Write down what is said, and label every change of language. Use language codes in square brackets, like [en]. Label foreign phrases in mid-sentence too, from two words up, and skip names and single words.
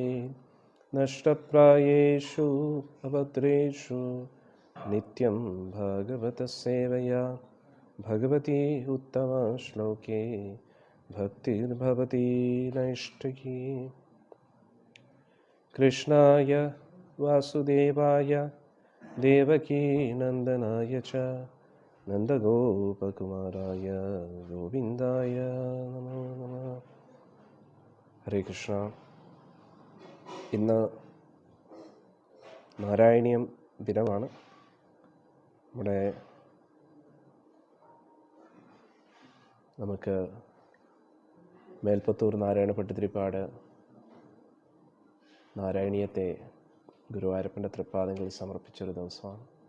[sa] नष्टप्रायेषु अभद्रेषु नित्यं भागवतसेवया भगवती उत्तमश्लोके भक्तिर्भवती नैष्ठिकी। कृष्णाय वासुदेवाय देवकी नंदनाय च नंदगोपकुमाराय गोविंदाय नमो नमः। ഹരേ കൃഷ്ണ. [ml] ഇന്ന് നാരായണീയം ദിനമാണ്. നമുക്ക് മേൽപ്പത്തൂർ നാരായണ ഭട്ടതിരിപ്പാട് നാരായണീയത്തെ ഗുരുവായൂരപ്പൻ്റെ തൃപ്പാദങ്ങളിൽ സമർപ്പിച്ചൊരു ദിവസമാണ്.